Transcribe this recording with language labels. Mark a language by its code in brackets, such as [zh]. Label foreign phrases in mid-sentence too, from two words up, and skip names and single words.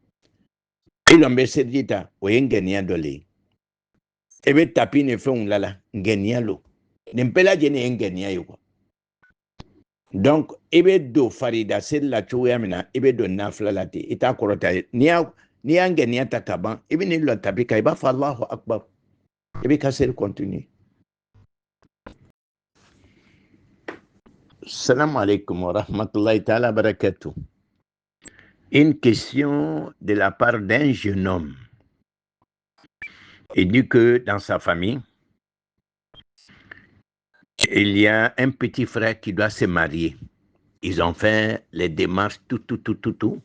[bm] I lɔn bɛ seri ta, o ye ŋaniya dɔ le ye. I bɛ tapi ni fɛnw la la, ŋaniya lo. Nin bɛɛ lajɛlen ye ŋaniya ye quoi. Donc i bɛ don farida seri la cogoya min na, i bɛ don nafila la ten, i t'a kɔrɔta ye. N'i y'a ŋaniya ta ka ban, i bɛ n'i lɔ tapi kan, i b'a fɔ Allahu Akbar. I bɛ ka seri continuer. [ar] السلام عليكم ورحمة الله تعالى وبركاته. [fr] Une question de la part d'un jeune homme. Il dit que dans sa famille, il y a un petit frère qui doit se marier. Ils ont fait les démarches, tout.